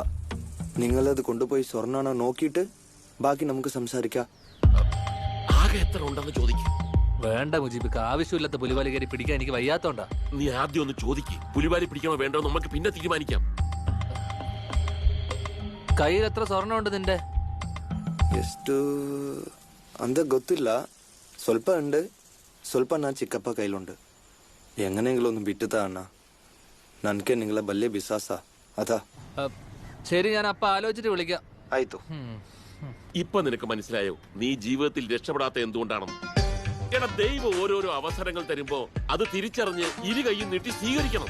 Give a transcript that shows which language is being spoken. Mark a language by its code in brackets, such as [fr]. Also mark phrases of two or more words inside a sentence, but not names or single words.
[ml] നിങ്ങളത് കൊണ്ടുപോയി സ്വർണ്ണാണോ നോക്കിയിട്ട് ബാക്കി നമുക്ക് സംസാരിക്കാം. ആകെ എത്ര ഉണ്ടെന്ന് ചോദിക്കും. വേണ്ട മുജീബിക്ക്, ആവശ്യമില്ലാത്ത പുലിവാലി കയറി പിടിക്കാൻ എനിക്ക് വയ്യാത്തോണ്ടാ. നീ ആദ്യം ഒന്ന് ചോദിക്കും. പുലിവാലി പിടിക്കണോ വേണ്ടോ നമുക്ക് പിന്നെ തീരുമാനിക്കാം. കയ്യിൽ എത്ര സ്വർണ്ണം ഉണ്ട് നിന്റെ? [kn] ಎಷ್ಟು ಅಂತ ಗೊತ್ತಿಲ್ಲ. ಸ್ವಲ್ಪ ഉണ്ട്. ಸ್ವಲ್ಪ ನಾ ಚಿಕ್ಕಪ್ಪ ಕೈಲುಂಡು. [ml] എങ്ങനെയെങ്കിലും ഒന്ന് വിട്ടുതാ അണ്ണ. നനക്ക് നിങ്ങളെ വലിയ വിശ്വാസ. അതാ. ശരി, ഞാൻ അപ്പ ആലോചിച്ചിട്ട് വിളിക്കാം. ആയിട്ടോ. ഇപ്പൊ നിനക്ക് മനസ്സിലായോ നീ ജീവിതത്തിൽ രക്ഷപ്പെടാത്ത എന്തുകൊണ്ടാണെന്ന്? എടാ, ദൈവം ഓരോരോ അവസരങ്ങൾ തരുമ്പോ അത് തിരിച്ചറിഞ്ഞ് ഇരു കൈയും നീട്ടി സ്വീകരിക്കണം.